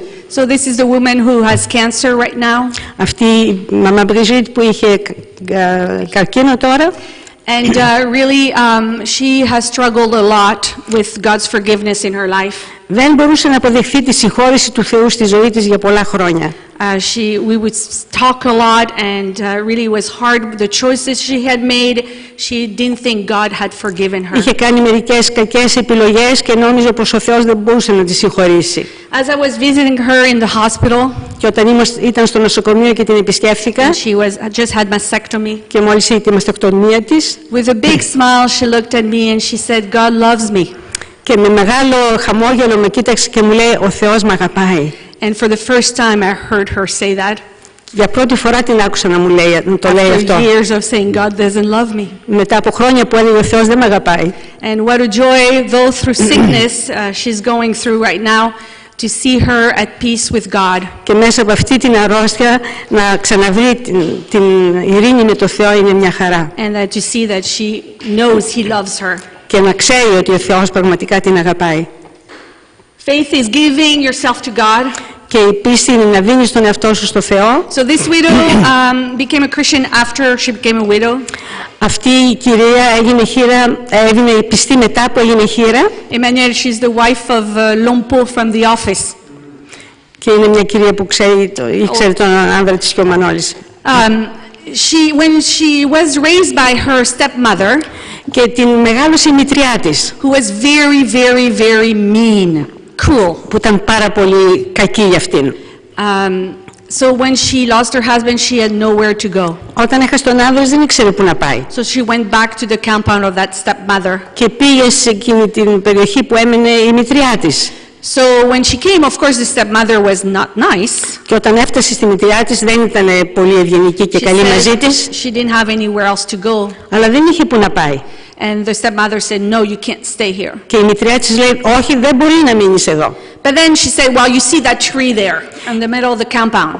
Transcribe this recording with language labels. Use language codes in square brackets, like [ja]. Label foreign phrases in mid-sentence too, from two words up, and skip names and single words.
[en] So this is the woman who has cancer right now. [el] Αυτή η μαμά Μπριζίτ που είχε καρκίνο τώρα. [en] And really, she has struggled a lot with God's forgiveness in her life. [el] Δεν μπορούσε να αποδεχθεί τη συγχώρηση του Θεού στη ζωή της για πολλά χρόνια. [en] We would talk a lot and really it was hard. The choices she had made, she didn't think God had forgiven her. [el] Είχε κάνει μερικές κακές επιλογές και νόμιζε πως ο Θεός δεν μπορούσε να τη συγχωρήσει. [en] As I was visiting her in the hospital, [el] και όταν ήταν στο νοσοκομείο και την επισκέφθηκα, [en] she just had mastectomy. [el] Και μόλις είχε τη μαστεκτομία της, [en] with a big smile she looked at me and she said, God loves me. [el] Και με μεγάλο χαμόγελο με κοίταξε και μου λέει, ο Θεός με αγαπάει. [en] And for the first time I heard her say that. [el] Για πρώτη φορά την άκουσα να το λέει αυτό. [en] After years of saying God doesn't love me. [el] Μετά από χρόνια που έλεγε ο Θεός δεν με αγαπάει. [en] And what a joy, though through sickness she's going through right now, to see her at peace with God. [el] Και μέσα από αυτή την αρρώστια να ξαναβρει την ειρήνη με το Θεό είναι μια χαρά. [en] And that to see that she knows He loves her. [el] Και να ξέρει ότι ο Θεός πραγματικά την αγαπάει. [en] Faith is giving yourself to God. [el] Και η πίστη είναι να δίνεις τον εαυτό σου στο Θεό. [en] So this widow became a Christian after she became a widow. [el] Αυτή η κυρία έγινε πιστή μετά που έγινε χήρα. [en] Emmanuel, she's the wife of Lompo from the office. [el] Και είναι μια κυρία που ήξερε τον άνδρα της και ο Μανώλης. [en] When she was raised by her stepmother, [el] και την μεγάλωσε η μητριά της, [en] who was very, very, very mean, cruel, [el] που ήταν πάρα πολύ κακή για αυτήν. [en] So when she lost her husband, she had nowhere to go. [el] Όταν έχασε τον άνδρα δεν ήξερε πού να πάει. [en] So she went back to the compound of that stepmother. [el] Και πήγε σε εκείνη την περιοχή που έμενε η μητριά της. [en] So when she came, of course, the stepmother was not nice. [el] Και όταν έφτασε στη μητριά της δεν ήταν πολύ ευγενική και καλή μαζί της. [en] She didn't have anywhere else to go. [el] Αλλά δεν είχε που να πάει. [en] And the stepmother said, no, you can't stay here. [el] Και η μητριά της λέει, όχι, δεν μπορεί να μείνεις εδώ. [en] But then she said, well, you see that tree there in the middle of the compound.